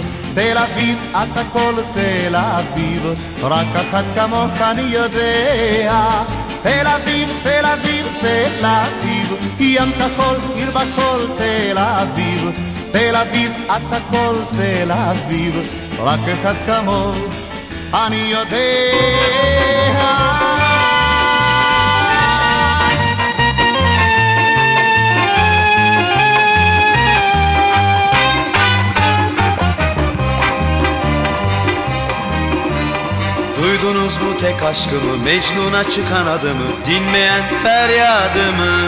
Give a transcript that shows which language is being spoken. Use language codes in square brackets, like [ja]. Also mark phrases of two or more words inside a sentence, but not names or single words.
[he] תל אביב, את הכל תל אביב, רק אחת כמוך אני יודע. תל אביב, תל אביב, תל אביב, ים כחול, עיר בחול, תל אביב. תל אביב, את הכל תל אביב, רק אחת כמוך אני יודע. [tr] Duydunuz mu tek aşkımı, Mecnun'a çıkan adımı, dinmeyen feryadımı?